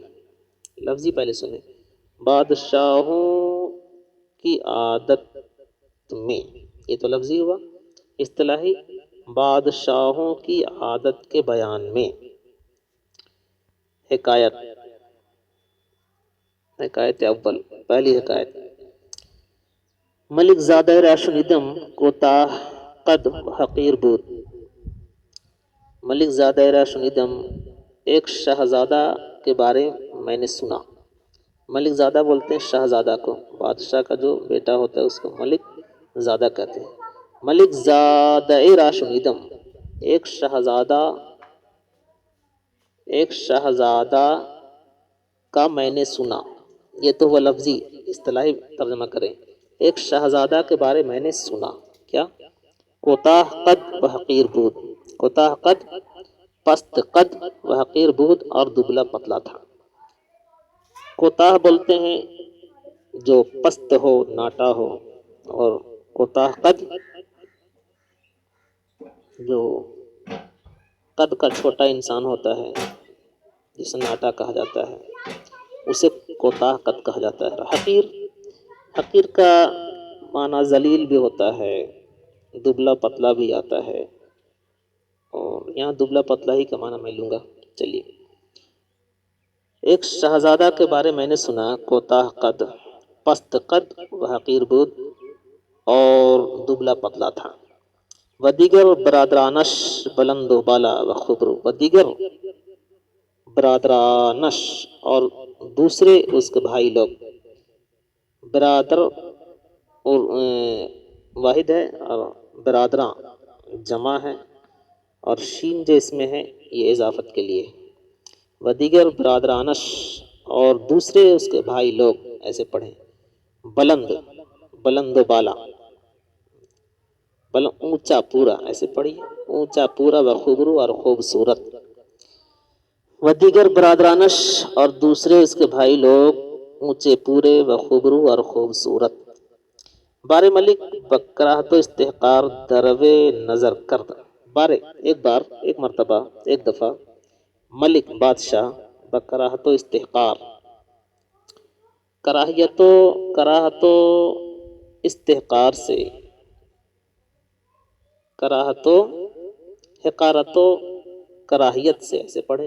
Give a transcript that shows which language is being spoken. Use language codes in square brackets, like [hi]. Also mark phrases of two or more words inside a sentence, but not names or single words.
[ur] لفظی پہلے سنیں، بادشاہوں کی عادت میں، یہ تو لفظی ہوا۔ اصطلاحی بادشاہوں کی عادت کے بیان میں۔ [fa] حکایت حکایت اول [ur] پہلی حکایت [fa] ملک زادہ را شنیدم کوتاہ قد حقیر بود۔ ملک زادہ را شنیدم، [ur] ایک شہزادہ کے بارے میں نے سنا۔ ملک زادہ بولتے ہیں شہزادہ کو، بادشاہ کا جو بیٹا ہوتا ہے اس کو ملک زادہ کہتے ہیں۔ [fa] ملک زادہ را شنیدم، [ur] ایک شہزادہ کا میں نے سنا۔ یہ تو وہ لفظی اصطلاحی ترجمہ کریں، ایک شہزادہ کے بارے میں نے سنا۔ [fa] کیا؟ کوتاہ قد و حقیر بود، کوتاہ قد پست قد و حقیر بود [ur] اور دبلا پتلا تھا۔ کوتاہ بولتے ہیں جو پست ہو، ناٹا ہو، اور کوتاہ قد جو قد کا چھوٹا انسان ہوتا ہے جسے ناٹا کہا جاتا ہے، اسے کوتاہ قد کہا جاتا ہے۔ حقیر، حقیر کا معنی ذلیل بھی ہوتا ہے، دبلا پتلا بھی آتا ہے، اور یہاں دبلا پتلا ہی کا معنی میں لوں گا۔ چلیے، ایک شہزادہ کے بارے میں نے سنا، [fa] کوتاہ قد پست قد و حقیر بود [ur] اور دبلا پتلا تھا۔ [fa] و دیگر برادرانش بلند و بالا و خبرو، و دیگر برادرانش [ur] اور دوسرے اس کے بھائی لوگ، برادر اور واحد ہے اور برادراں جمع ہے، اور شین جو اس میں ہے یہ اضافت کے لیے. [fa] و دیگر برادرانش، [ur] اور دوسرے اس کے بھائی لوگ، ایسے پڑھیں. بلند، [fa] بلند و بالا، [ur] اونچا پورا، ایسے پڑھیے. اونچا پورا [fa] و خوبرو، [ur] اور خوبصورت. [fa] و دیگر برادرانش، [ur] اور دوسرے اس کے بھائی لوگ، اونچے پورے [fa] و خوبرو [ur] اور خوبصورت. [fa] بار ملک بکراہت و استحقار دروے نظر کرد. [ur] بارے ایک بار، ایک مرتبہ، ایک دفعہ. ملک بادشاہ، [fa] بکراہت و استحقار، کراہت و استحقار [ur] سے، کراہت و حقارت و کراہیت سے، ایسے پڑھیں.